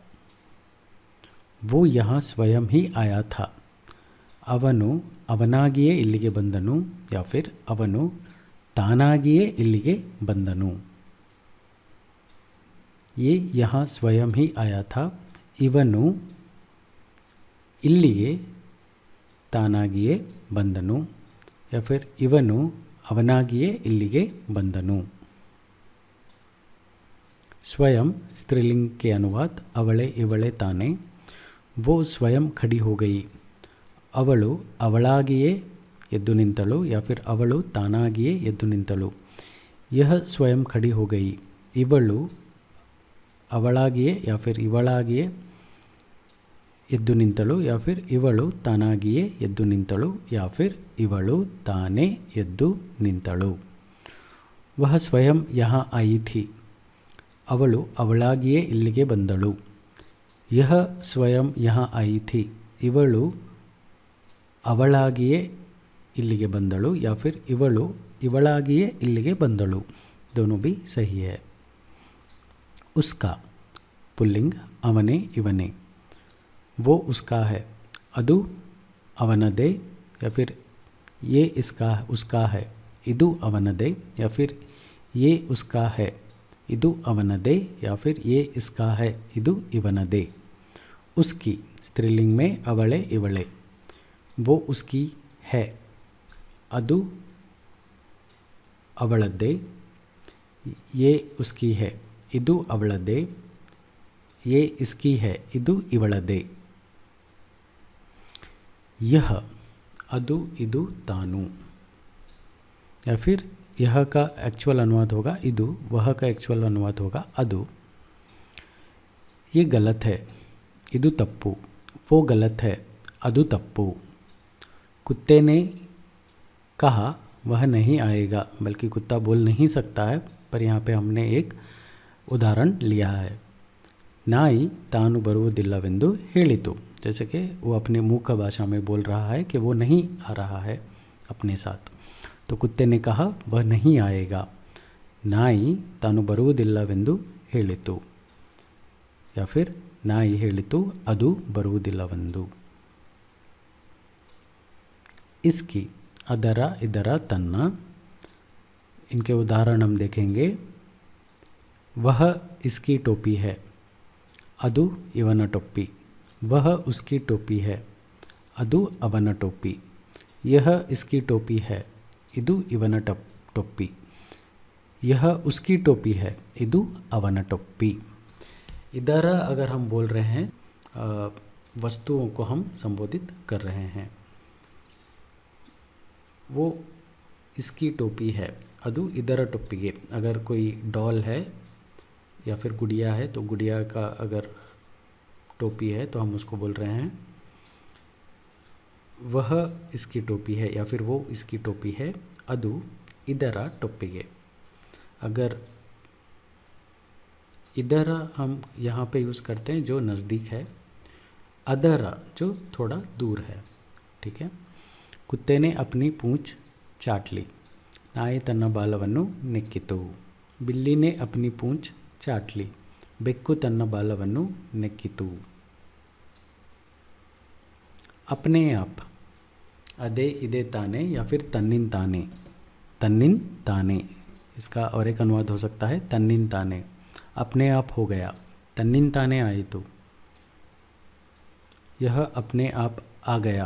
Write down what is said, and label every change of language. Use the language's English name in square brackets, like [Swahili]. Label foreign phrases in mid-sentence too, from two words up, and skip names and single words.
[Hindi] वो यहाँ स्वयं ही आया था, [Kannada] ಅವನು ಅವನಾಗಿಯೇ ಇಲ್ಲಿಗೆ ಬಂದನು, [Hindi] या फिर [Kannada] ಅವನು ತಾನಾಗಿಯೇ ಇಲ್ಲಿಗೆ ಬಂದನು। [Hindi] ये यहाँ स्वयं ही आया था, [Kannada] ಇವನು ಇಲ್ಲಿಗೆ ತಾನಾಗಿಯೇ ಬಂದನು, [Hindi] या फिर [Kannada] ಇವನು ಅವನಾಗಿಯೇ ಇಲ್ಲಿಗೆ ಬಂದನು। [Hindi] स्वयं स्त्रीलिंग के अनुवाद [Kannada] ಅವಳೆ ಇವಳೆ ತಾನೆ। [Hindi] वो स्वयं खड़ी हो गई, [Kannada] ಅವಳು ಅವಳಾಗಿಯೇ ಎದ್ದು ನಿಂತಳು, [Hindi] या फिर [Kannada] ಅವಳು ತಾನಾಗಿಯೇ ಎದ್ದು ನಿಂತಳು। [Hindi] यह स्वयं खड़ी हो गई, [Kannada] ಇವಳು ಅವಳಾಗಿಯೇ [Hindi] या फिर [Kannada] ಇವಳಾಗಿಯೇ ಎದ್ದು ನಿಂತಳು, [Hindi] या फिर [Kannada] ಇವಳು ತಾನಾಗಿಯೇ ಎದ್ದು ನಿಂತಳು, [Hindi] या फिर [Kannada] ಇವಳು ತಾನೇ ಎದ್ದು ನಿಂತಳು। [Hindi] वह स्वयं यहाँ आई थी, [Kannada] ಅವಳು ಅವಳಾಗಿಯೇ ಇಲ್ಲಿಗೆ ಬಂದಳು। [Hindi] यह स्वयं यहाँ आई थी, [Kannada] ಇವಳು ಅವಳಾಗಿಯೇ ಇಲ್ಲಿಗೆ ಬಂದಳು, [Hindi] या फिर [Kannada] ಇವಳು ಇವಳಾಗಿಯೇ ಇಲ್ಲಿಗೆ ಬಂದಳು। [Hindi] दोनों भी सही है। उसका, पुल्लिंग [Kannada] ಅವನೇ ಇವನೇ। [Hindi] वो उसका है, [Kannada] ಅದು ಅವನದೇ, [Hindi] या फिर ये इसका उसका है, [Kannada] ಇದು ಅವನದೇ, [Hindi] या फिर ये उसका है, [Kannada] ಇದು ಅವನದೇ, [Hindi] या फिर ये इसका है, [Kannada] ಇದು ಇವನದೇ। [Hindi] उसकी, स्त्रीलिंग में [Kannada] ಅವಳೆ ಇವಳೆ। [Hindi] वो उसकी है, [Kannada] ಅದು ಅವಳದ್ದೇ, [Hindi] ये उसकी है, [Kannada] ಇದು ಅವಳದ್ದೇ, [Hindi] ये इसकी है, [Kannada] ಇದು ಇವಳದ್ದೇ। यह, ಅದು ಇದು ತಾನು, [Hindi] या फिर यह का एक्चुअल अनुवाद होगा ಇದು, वह का एक्चुअल अनुवाद होगा ಅದು। ये गलत है, [Kannada] ಇದು ತಪ್ಪು। [Hindi] वो गलत है, [Kannada] ಅದು ತಪ್ಪು। [Hindi] कुत्ते ने कहा वह नहीं आएगा, बल्कि कुत्ता बोल नहीं सकता है, पर यहाँ पे हमने एक उदाहरण लिया है। [Kannada] ನಾಯಿ ತಾನು ಬರುವುದಿಲ್ಲವೆಂದು ಹೇಳಿತು, [Hindi] जैसे कि वो अपने मुँह का भाषा में बोल रहा है कि वो नहीं आ रहा है अपने साथ। तो कुत्ते ने कहा वह नहीं आएगा, [Kannada] ನಾಯಿ ತಾನು ಬರುವುದಿಲ್ಲವೆಂದು ಹೇಳಿತು, [Hindi] या फिर [Kannada] ನಾಯಿ ಹೇಳಿತು ಅದು ಬರುವುದಿಲ್ಲವೆಂದು। इसकी, ಅದರ ಇದರ ತನ್ನ, [Hindi] इनके उदाहरण हम देखेंगे। वह इसकी टोपी है, [Kannada] ಅದು ಇವನ ಟೊಪ್ಪಿ। [Hindi] वह उसकी टोपी है, [Kannada] ಅದು ಅವನ ಟೋಪಿ। [Hindi] यह इसकी टोपी है, [Kannada] ಇದು ಇವನ टोपी। [Hindi] यह उसकी टोपी है, [Kannada] ಇದು ಅವನ टोपी। [Hindi] इधर अगर हम बोल रहे हैं वस्तुओं को हम संबोधित कर रहे हैं। वो इसकी टोपी है, [Kannada] ಅದು ಇದರ ಟೊಪ್ಪಿಗೆ। [Hindi] अगर कोई डॉल है या फिर गुड़िया है, तो गुड़िया का अगर टोपी है तो हम उसको बोल रहे हैं वह इसकी टोपी है, या फिर वो इसकी टोपी है, [Kannada] ಅದು ಇದರ ಟೊಪ್ಪಿಗೆ। [Hindi] अगर इधर हम यहाँ पे यूज़ करते हैं जो नज़दीक है, अदर जो थोड़ा दूर है, ठीक है। कुत्ते ने अपनी पूँछ चाट ली. [Kannada] ನಾಯಿ ತನ್ನ ಬಾಲವನ್ನು ನೆಕ್ಕಿತು. [Hindi] बिल्ली ने अपनी पूँछ चाट ली. [Kannada] ಬೆಕ್ಕು ತನ್ನ ಬಾಲವನ್ನು ನೆಕ್ಕಿತು. [Hindi] अपने आप [Kannada] ಅದೇ ಇದೇ ತಾನೇ [Hindi] या फिर [Kannada] ತನ್ನಿಂದ ತಾನೇ. ತನ್ನಿಂದ ತಾನೇ [Hindi] इसका और एक अनुवाद हो सकता है [Kannada] ತನ್ನಿಂದ ತಾನೇ. [Hindi] अपने आप हो गया. [Kannada] ತನ್ನಿಂದ ತಾನೇ [Hindi] आए तो. यह अपने आप आ गया.